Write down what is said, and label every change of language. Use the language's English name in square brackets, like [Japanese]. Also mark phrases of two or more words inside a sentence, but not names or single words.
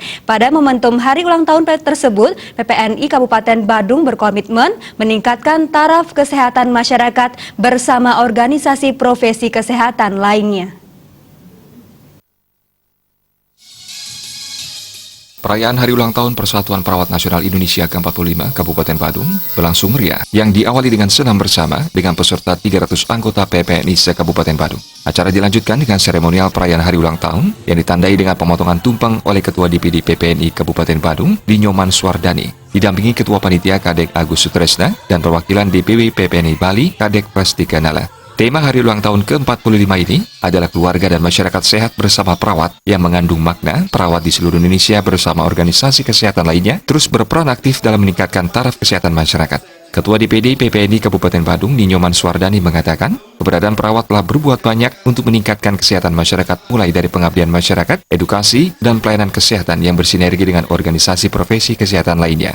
[Indonesian] Pada momentum hari ulang tahun tersebut, PPNI Kabupaten Badung berkomitmen meningkatkan taraf kesehatan masyarakat bersama organisasi profesi kesehatan lainnya. Perayaan Hari Ulang Tahun Persatuan Perawat Nasional Indonesia ke-45 Kabupaten Badung berlangsung meriah yang diawali dengan senam bersama dengan peserta 300 anggota PPNI se-Kabupaten Badung. Acara dilanjutkan dengan seremonial perayaan Hari Ulang Tahun yang ditandai dengan pemotongan tumpeng oleh Ketua DPD PPNI Kabupaten Badung, Dinyoman Swardani, didampingi Ketua Panitia Kadek Agus Sutresna dan perwakilan DPW PPNI Bali Kadek Prastika Nala. Tema Hari Ulang Tahun ke-45 ini adalah keluarga dan masyarakat sehat bersama perawat yang mengandung makna perawat di seluruh Indonesia bersama organisasi kesehatan lainnya terus berperan aktif dalam meningkatkan taraf kesehatan masyarakat. Ketua DPD PPNI Kabupaten Badung, Dinyoman Swardani mengatakan, keberadaan perawat telah berbuat banyak untuk meningkatkan kesehatan masyarakat mulai dari pengabdian masyarakat, edukasi, dan pelayanan kesehatan yang bersinergi dengan organisasi profesi kesehatan lainnya.